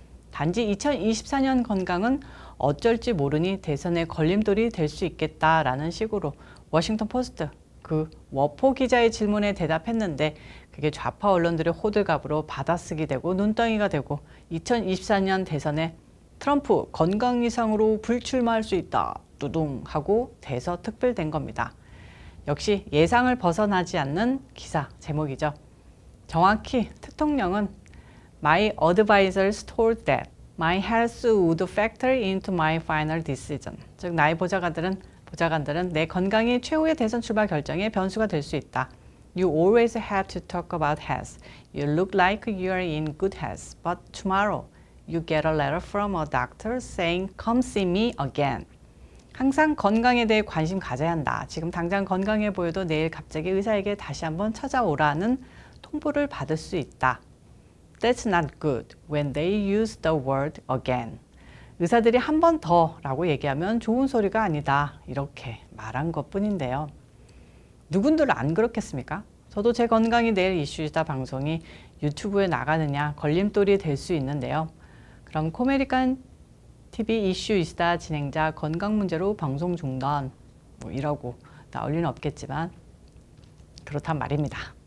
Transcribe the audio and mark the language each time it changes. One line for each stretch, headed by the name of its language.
Korean: 단지 2024년 건강은 어쩔지 모르니 대선의 걸림돌이 될 수 있겠다라는 식으로 워싱턴 포스트 그 워포 기자의 질문에 대답했는데 그게 좌파 언론들의 호들갑으로 받아쓰기 되고 눈덩이가 되고 2024년 대선에 트럼프 건강 이상으로 불출마할 수 있다 두둥 하고 대서특필된 겁니다. 역시 예상을 벗어나지 않는 기사 제목이죠. 정확히 대통령은
English: My advisors told that my health would factor into my final decision.
Korean: 즉 나의 보좌관들은 내 건강이 최후의 대선 출마 결정의 변수가 될 수 있다.
English: You always have to talk about health. You look like you are in good health, but tomorrow you get a letter from a doctor saying come see me again.
Korean: 항상 건강에 대해 관심 가져야 한다. 지금 당장 건강해 보여도 내일 갑자기 의사에게 다시 한번 찾아오라는 통보를 받을 수 있다.
English: That's not good when they use the word again.
Korean: 의사들이 한 번 더라고 얘기하면 좋은 소리가 아니다. 이렇게 말한 것뿐인데요. 누군들 안 그렇겠습니까? 저도 제 건강이 내일 이슈이다 방송이 유튜브에 나가느냐 걸림돌이 될 수 있는데요. 그럼 코메리칸 TV 이슈이스타 진행자 건강 문제로 방송 중단 이라고 나올 리는 없겠지만 그렇단 말입니다.